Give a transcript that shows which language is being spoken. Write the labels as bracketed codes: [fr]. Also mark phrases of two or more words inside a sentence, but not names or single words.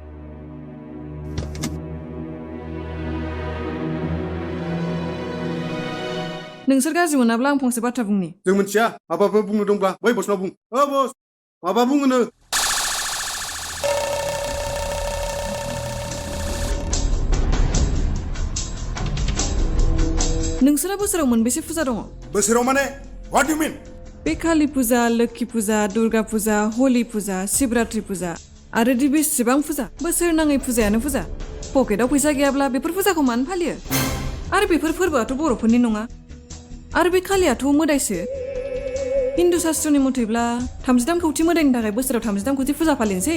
[brx] नोंसोर गाज्रि मोनाब्ला आं फंसे बाथ्रा बुंनि जों मिथिया माबाफोर बुंनो दंब्ला बै बसनाव बुं बस माबा बुङोनो नोंसोरा बोसोराव मोनबेसे फुजा दङ बोसोराव माने [en] what do mean [brx] बे कालि फुजा लोक्षि फुजा दुर्गा फुजा हलि फुजा शिवरात्रि फुजा आरो दि बेसेबां फुजा बोसोर नाङै फुजायानो फुजा पकेटाव फैसा गैयाब्ला बेफोर फुजाखौ मानो फालियो आरो बेफोर फोरबोआथ' बर'फोरनि नङा आरो बे कालियाथ' मोदायसो हिन्दु शास्त्रनि मथैब्ला 33 कौटि मोदायनि थाखाय बोसोराव 33 कौटि फुजा फालिनोसै